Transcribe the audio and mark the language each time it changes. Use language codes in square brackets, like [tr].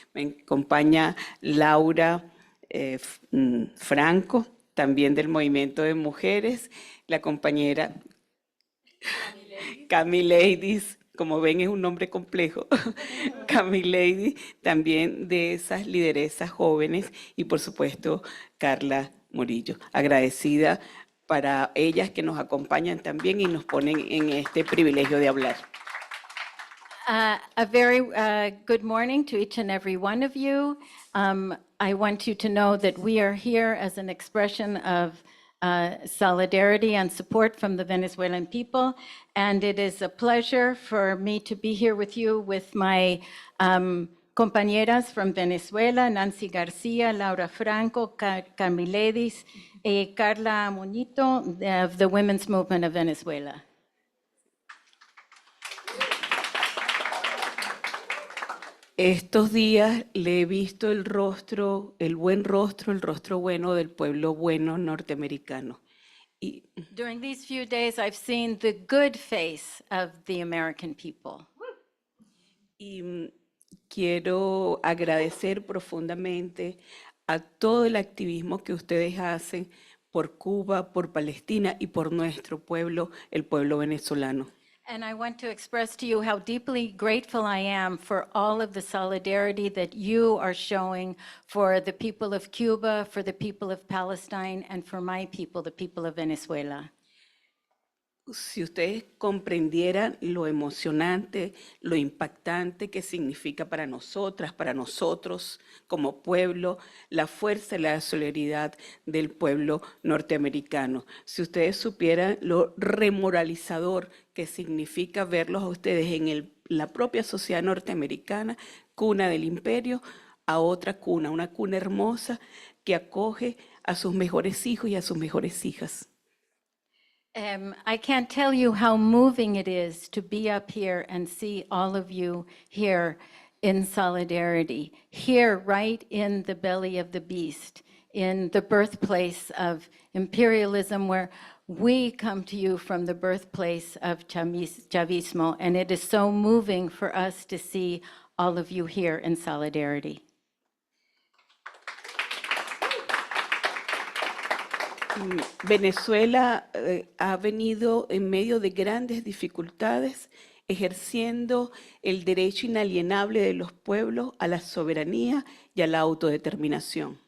[es] Me acompaña Laura Franco, también del Movimiento de Mujeres, la compañera Camiladies, como ven es un nombre complejo, Camiladies, también de esas lideresas jóvenes y por supuesto Carla Murillo. Agradecida para ellas que nos acompañan también y nos ponen en este privilegio de hablar. [en] A very good morning to each and every one of you. I want you to know that we are here as an expression of solidarity and support from the Venezuelan people. And it is a pleasure for me to be here with you with my compañeras from Venezuela, Nancy Garcia, Laura Franco, Carmiledis, Carla Muñito of the Women's Movement of Venezuela. [es] Estos días le he visto el rostro, el rostro bueno del pueblo bueno norteamericano. Y [en] During these few days, I've seen the good face of the American people. [es] quiero agradecer profundamente a todo el activismo que ustedes hacen por Cuba, por Palestina y por nuestro pueblo, el pueblo venezolano. [en] And I want to express to you how deeply grateful I am for all of the solidarity that you are showing for the people of Cuba, for the people of Palestine, and for my people, the people of Venezuela. [es] Si ustedes comprendieran lo emocionante, lo impactante que significa para nosotras, para nosotros como pueblo, la fuerza y la solidaridad del pueblo norteamericano. Si ustedes supieran lo remoralizador que significa verlos a ustedes en la propia sociedad norteamericana, cuna del imperio, a otra cuna, una cuna hermosa que acoge a sus mejores hijos y a sus mejores hijas. [en] I can't tell you how moving it is to be up here and see all of you here in solidarity, here right in the belly of the beast, in the birthplace of imperialism, where we come to you from the birthplace of Chavismo, and it is so moving for us to see all of you here in solidarity. [es] Venezuela ha venido en medio de grandes dificultades ejerciendo el derecho inalienable de los pueblos a la soberanía y a la autodeterminación.